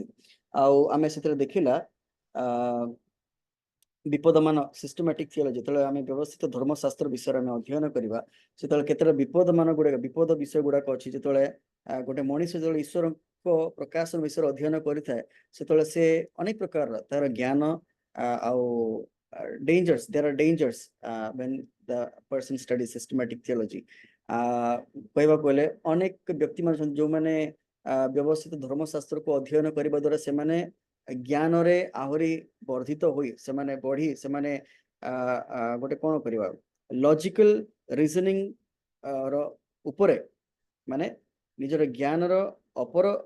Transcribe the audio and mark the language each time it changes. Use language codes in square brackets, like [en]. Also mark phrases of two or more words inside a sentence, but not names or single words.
[or] ଆଉ ଆମେ ସେଥିରେ ଦେଖିଲା ବିପଦମାନ [en] systematic theology [or] ଯେତେବେଳେ ଆମେ ବ୍ୟବସ୍ଥିତ ଧର୍ମଶାସ୍ତ୍ର ବିଷୟରେ ଆମେ ଅଧ୍ୟୟନ କରିବା ସେତେବେଳେ କେତେଟା ବିପଦମାନ ଗୁଡାକ ବିପଦ ବିଷୟ ଗୁଡାକ ଅଛି। ଯେତେବେଳେ ଗୋଟେ ମଣିଷ ଯେତେବେଳେ ଈଶ୍ୱରଙ୍କ ପ୍ରକାଶନ ବିଷୟରେ ଅଧ୍ୟୟନ କରିଥାଏ ସେତେବେଳେ ସେ ଅନେକ ପ୍ରକାର ତାର ଜ୍ଞାନ ଆଉ [en] dangers there are dangers when the person studies systematic theology [or] କହିବାକୁ ଗଲେ ଅନେକ ବ୍ୟକ୍ତି ମାନେ ଅଛନ୍ତି ଯୋଉମାନେ ବ୍ୟବସ୍ଥିତ ଧର୍ମଶାସ୍ତ୍ରକୁ ଅଧ୍ୟୟନ କରିବା ଦ୍ୱାରା ସେମାନେ ଜ୍ଞାନରେ ଆହୁରି ବର୍ଦ୍ଧିତ ହୋଇ ସେମାନେ ବଢି ସେମାନେ ଗୋଟେ କଣ କରିବା [en] logical reasoning [or] ର ଉପରେ ମାନେ ନିଜର ଜ୍ଞାନର ଅପର